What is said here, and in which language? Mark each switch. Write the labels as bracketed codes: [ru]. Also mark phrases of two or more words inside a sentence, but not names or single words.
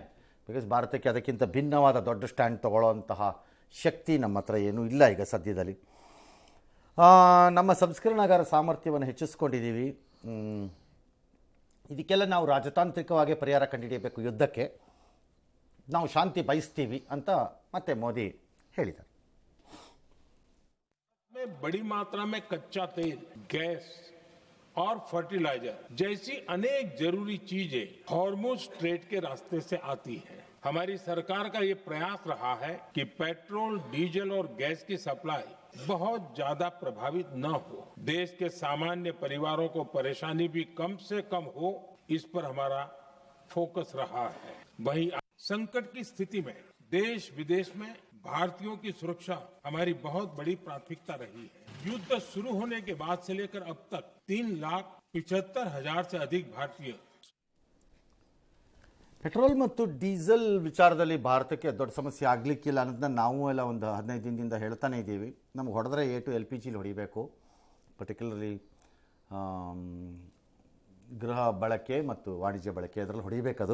[kn] ಬಿಕಾಸ್ ಭಾರತಕ್ಕೆ ಅದಕ್ಕಿಂತ ಭಿನ್ನವಾದ ದೊಡ್ಡ ಸ್ಟ್ಯಾಂಡ್ ತೊಗೊಳ್ಳೋಂತಹ ಶಕ್ತಿ ನಮ್ಮ ಹತ್ರ ಏನೂ ಇಲ್ಲ ಈಗ ಸದ್ಯದಲ್ಲಿ. ನಮ್ಮ ಸಂಸ್ಕರಣಾಗಾರ ಸಾಮರ್ಥ್ಯವನ್ನು ಹೆಚ್ಚಿಸ್ಕೊಂಡಿದ್ದೀವಿ. ಇದಕ್ಕೆಲ್ಲ ನಾವು ರಾಜತಾಂತ್ರಿಕವಾಗಿ ಪರಿಹಾರ ಕಂಡುಹಿಡಿಯಬೇಕು. ಯುದ್ಧಕ್ಕೆ ನಾವು ಶಾಂತಿ ಬಯಸ್ತೀವಿ ಅಂತ ಮತ್ತೆ ಮೋದಿ ಹೇಳಿದ್ದಾರೆ. [hi] बड़ी मात्रा में कच्चा तेल, गैस और फर्टिलाइजर जैसी अनेक जरूरी चीजें हॉर्मुज स्ट्रेट के रास्ते से आती हैं। हमारी सरकार का ये प्रयास रहा है कि पेट्रोल, डीजल और गैस की सप्लाई बहुत ज्यादा प्रभावित न हो, देश के सामान्य परिवारों को परेशानी भी कम से कम हो, इस पर हमारा फोकस रहा है। वहीं संकट की स्थिति में देश विदेश में भारतीयों की सुरक्षा हमारी बहुत बड़ी प्राथमिकता रही है। युद्ध शुरू होने के बाद से लेकर अब तक 3,75,000 से अधिक भारतीय [kn] ಪೆಟ್ರೋಲ್ ಮತ್ತು ಡೀಸೆಲ್ ವಿಚಾರದಲ್ಲಿ ಭಾರತಕ್ಕೆ ದೊಡ್ಡ ಸಮಸ್ಯೆ ಆಗಲಿಕ್ಕಿಲ್ಲ ಅನ್ನೋದನ್ನ ನಾವು ಎಲ್ಲ ಒಂದು 15 ದಿನದಿಂದ ಹೇಳ್ತಾನೆ ಇದ್ದೀವಿ. ನಮ್ಗೆ ಹೊಡೆದ್ರೆ LPG ಹೊಡಿಬೇಕು, ಪರ್ಟಿಕ್ಯುಲರ್ಲಿ ಗೃಹ ಬಳಕೆ ಮತ್ತು ವಾಣಿಜ್ಯ ಬಳಕೆ ಅದರಲ್ಲಿ ಹೊಡಿಬೇಕದು.